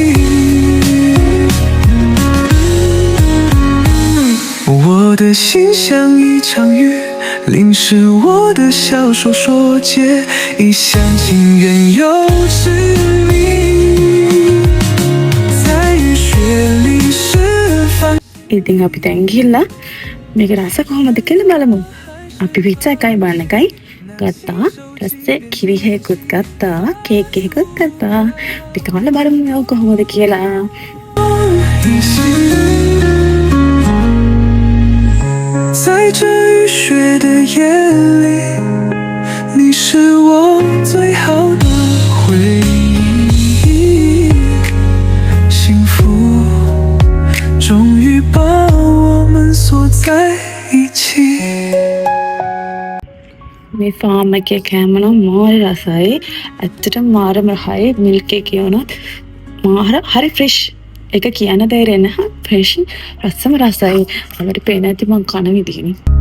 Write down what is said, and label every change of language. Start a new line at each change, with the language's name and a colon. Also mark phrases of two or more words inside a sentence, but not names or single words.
Chinese: 我的心像一场雨，淋湿我的小手说结，一厢情愿又痴迷，在雨雪里释放。
Sinhala: ඉතින් අපි දැන් ගිහිල්ලා මේක රස කොහොමද කියලා බලමු. අපි පිට්සා එකයි බන් එකයි ගත්තා. ඊපස්සේ කිරි හේකුත් ගත්තා. කේක් එකකුත් ගත්තා. අපි කාලා බලමු මේක කොහොමද කියලා.
Chinese: 在这雨雪的夜里，你是我最好的回忆。幸福终于把我们锁在一起。
Sinhala: මේ ෆාම් එකේ කෑම නම් මාර රසයි. ඇත්තටම මාරම රහයි. මිල්ක් එකේ වුණත් මාර හරි ෆ්‍රෙෂ්. එක කියන්න දෙයක් නැහැ. ෆ්‍රෙෂ් රසම රසයි. අපිට පේන ඇති මං කන විදිහනේ.